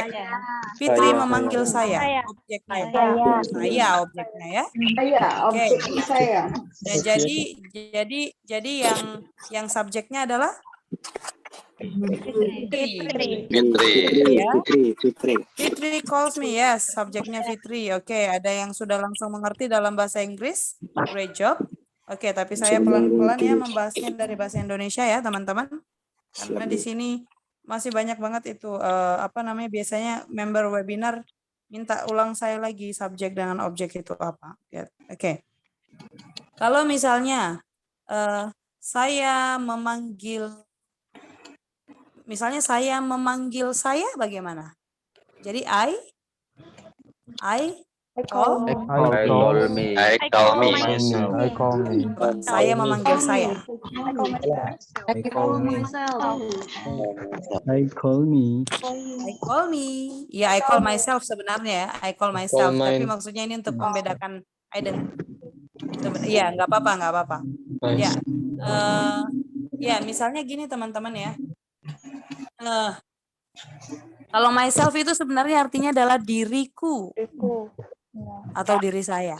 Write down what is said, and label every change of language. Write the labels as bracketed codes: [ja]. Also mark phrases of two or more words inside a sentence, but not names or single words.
[id] Fitri memanggil saya. Objeknya. Saya objeknya ya. Oke. Nah, jadi yang subjeknya adalah Fitri. [en] Ya. Fitri calls me, yes, [id] subjeknya Fitri. Oke, ada yang sudah langsung mengerti dalam bahasa Inggris. [en] Great job. [id] Oke, tapi saya pelan-pelan ya membahasnya dari bahasa Indonesia ya, teman-teman. Karena di sini masih banyak banget itu biasanya [en] member webinar [id] minta ulang saya lagi subjek dengan objek itu apa. Ya, oke. Kalau misalnya saya memanggil saya bagaimana? [en] Jadi I call me. [id] Saya memanggil saya. [en] I call me. I call me. Ya, I call myself sebenarnya. I call myself. Call [id] Tapi [en] mine. [id] maksudnya ini untuk membedakan I dan iya, nggak apa-apa. Ya, ya misalnya gini teman-teman ya. Kalau myself itu sebenarnya artinya adalah diriku atau diri saya.